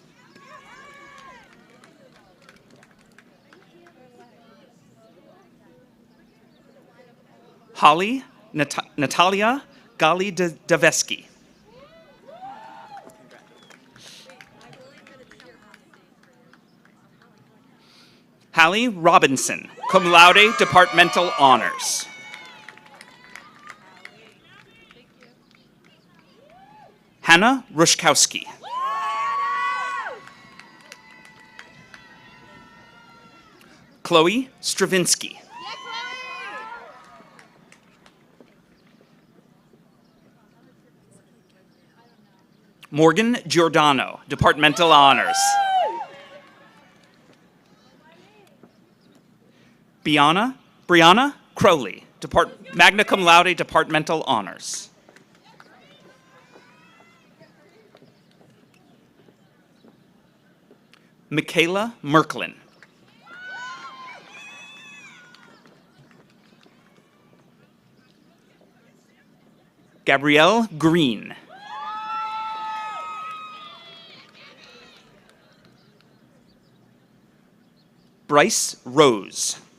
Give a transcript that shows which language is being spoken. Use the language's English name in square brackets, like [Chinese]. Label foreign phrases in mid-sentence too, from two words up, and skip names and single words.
[English] Holly Natalia Gali-Daveski. Hallie Robinson, [Latin] cum laude, [English] departmental honors. Hannah Rushkowski. Chloe Stravinsky. Morgan Giordano, departmental honors. Brianna Crowley, [Latin] magna cum laude, [English] departmental honors. Michaela Merklin. Gabrielle Green. Bryce Rose.